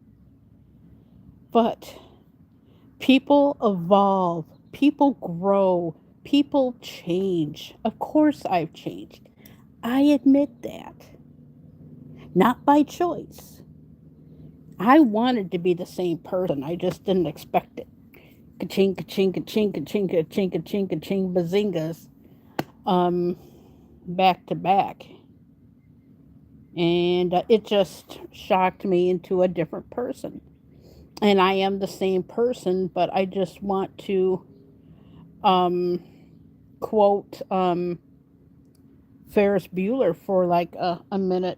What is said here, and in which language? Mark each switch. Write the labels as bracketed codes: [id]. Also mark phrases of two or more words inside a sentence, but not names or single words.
[en] But people evolve, people grow, people change. Of course, I've changed. I admit that. Not by choice. I wanted to be the same person. I just didn't expect it. Ka-ching, ka-ching, ka-ching, ka-ching, ka-ching, ka-ching, ka-ching, bazingas. Um, Back to back. And it just shocked me into a different person. And I am the same person, but I just want to um, quote Ferris Bueller for like a minute.